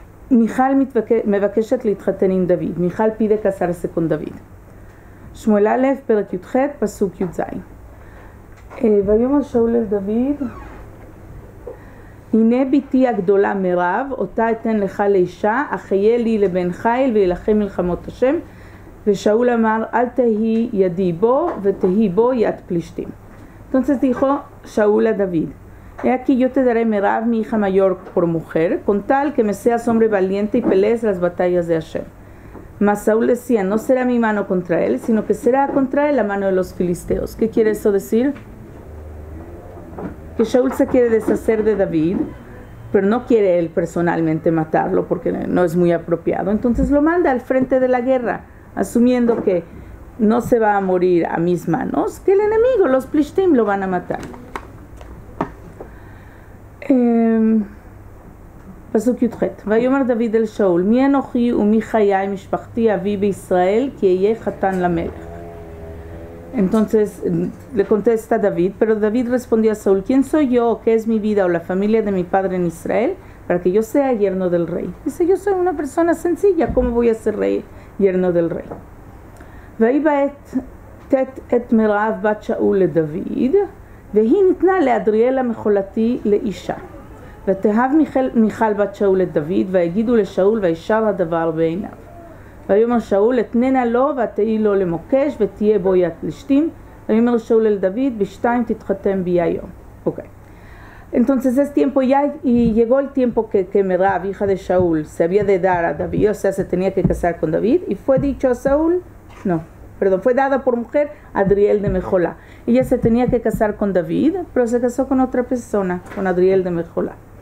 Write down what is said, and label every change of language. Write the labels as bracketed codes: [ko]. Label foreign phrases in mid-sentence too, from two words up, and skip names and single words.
[he] Michal מבקשת להתחתן עם דוד. מיכל [es] pide casarse con David. [he] שמואל א', פרק י"ח, פסוק י"ז. ויאמר שאול אל דוד, הנה ביתי הגדולה מירב, אותה אתן לך לאישה, אך יהיה לי לבן חיל וילחם מלחמות השם. ושאול אמר, אל תהי ידי בו ותהי bó יד פלישתים. [es] Entonces dijo Shaul a David, he aquí yo te daré Merab, mi hija mayor, por mujer, con tal que me seas hombre valiente y pelees las batallas de Hashem. Mas Saúl decía, no será mi mano contra él, sino que será contra él la mano de los filisteos. ¿Qué quiere eso decir? Que Shaul se quiere deshacer de David, pero no quiere él personalmente matarlo porque no es muy apropiado. Entonces lo manda al frente de la guerra, asumiendo que no se va a morir a mis manos, que el enemigo, los plishtim, lo van a matar. [he] פסוק י"ח. ויאמר דוד אל שאול, מי אנוכי ומי חיי משפחתי אבי בישראל, כי אהיה חתן למלך. [es] Entonces le contesta David, pero David respondió a Saúl, ¿quién soy yo, qué es mi vida o la familia de mi padre en Israel, para que yo sea yerno del rey? Dice, yo soy una persona sencilla, ¿cómo voy a ser rey, yerno del rey? [he] ויהי את מירב בת שאול לדוד, והיא ניתנה לאדריאל המחולתי לאישה. ותאהב מיכל בת שאול את דוד, ויגידו לשאול, וישר הדבר בעיניו. ויאמר שאול, אתננה לו, ותהי לו למוקש, ותהיה בו יד פלישתים. ויאמר שאול אל דוד, בשתיים תתחתן בי היום. [es] Okay. Entonces es tiempo ya, y llegó el tiempo que Merab, hija de Shaul, se había de dar a David, o sea, se tenía que casar con David, y fue dicho a Saúl, fue dada por mujer a Adriel de Mejolá. Ella se tenía que casar con David, pero se casó con otra persona, con Adriel de Mejolá.